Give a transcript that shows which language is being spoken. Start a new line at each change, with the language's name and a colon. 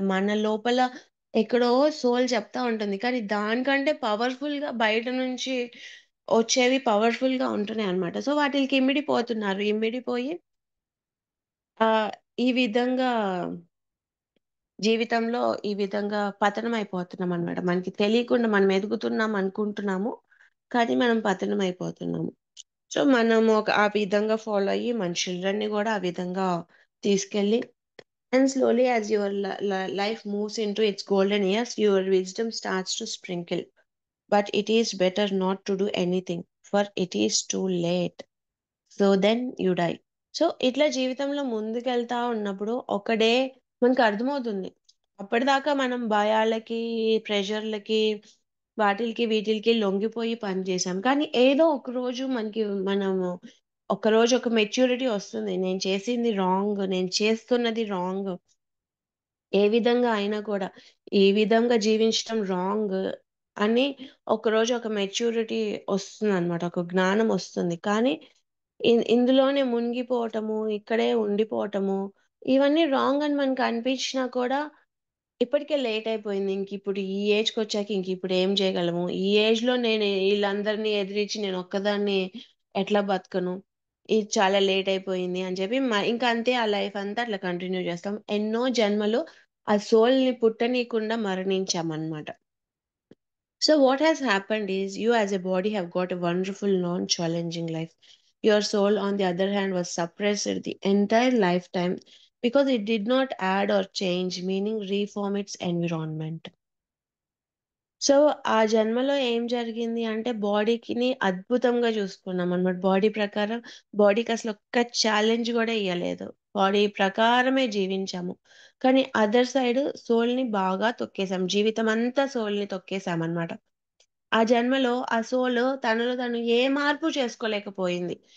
Telugu: మన లోపల ఎక్కడో సోల్ చెప్తా ఉంటుంది. కానీ దానికంటే పవర్‌ఫుల్‌గా బయట నుంచి వచ్చేవి పవర్‌ఫుల్‌గా ఉంటున్నాయన్నమాట. సో, వాటిలికి ఇమిడిపోతున్నారు. ఇమిడిపోయి ఈ విధంగా జీవితంలో ఈ విధంగా పతనమైపోతున్నామనమాట. మనకి తెలియకుండా మనం ఎదుగుతున్నాం అనుకుంటున్నాము. కానీ మనం పతనమైపోతున్నాము. సో, మనము ఆ విధంగా ఫాలో అయ్యి మన చిల్డ్రన్‌ని గూడా ఆ విధంగా తీసుకెళ్ళి
English: and slowly as your life moves into its golden years, your wisdom starts to sprinkle. But it is better not to do anything, for it is too late. So then you die.
Telugu: So, ఇట్లా జీవితంలో ముందుకెళ్తా ఉన్నప్పుడు ఒక day మనకర్థమవుతుంది. అప్పటిదాకా మనం భయాలకి, ప్రెషర్‌లకి, వీటిలకి లొంగిపోయి పని చేశాం. కానీ ఏదో ఒక రోజు మనము ఒకరోజు ఒక మెచ్యూరిటీ వస్తుంది. నేను చేసింది రాంగ్. నేను చేస్తున్నది రాంగ్. ఏ విధంగా అయినా కూడా, ఈ విధంగా జీవించటం రాంగ్ అని ఒకరోజు ఒక మెచ్యూరిటీ ఒస్తుందనమాట. ఒక జ్ఞానం ఒస్తుంది. కానీ ఇందులోనే మునిగిపోవటము, ఇక్కడే ఉండిపోవటము, ఇవన్నీ రాంగ్ అని మనకనిపించినా కూడా ఇప్పటికే లేట్ అయిపోయింది. ఇంకిప్పుడు ఈ ఏజ్‌కొచ్చాక ఇంకిప్పుడు ఏం చేయగలము? ఈ ఏజ్‌లో నేను ఈళ్ళందరిని ఎదిరించి నేనొక్కదాన్ని ఎట్లా బతకను? ఇది చాలా లేట్ అయిపోయింది అని చెప్పి ఇంక అంతే ఆ లైఫ్ అంతా అట్లా కంటిన్యూ చేస్తాం. ఎన్నో జన్మలు ఆ సోల్‌ని పుట్టనీయకుండా మరణించామన్నమాట.
English: So what has happened is you as a body have got a wonderful non-challenging life. Your soul, on the other hand, was suppressed the entire lifetime because it did not add or change, meaning reform its environment.
Telugu: So, ఆ జన్మలో ఏం జరిగింది అంటే బాడీకిని అద్భుతంగా చూసుకున్నామనమాట. Body ప్రకారం బాడీకసలు ఒక్క challenge గూడా ఇయ్యలేదు. బాడీ ప్రకారమే జీవించాము. కానీ అదర్ సైడ్ సోల్‌ని బాగా తొక్కేసాం. జీవితమంతా సోల్‌ని తొక్కేసామనమాట. ఆ జన్మలో ఆ సోల్ తనలో తను ఏ మార్పు చేసుకోలేకపోయింది.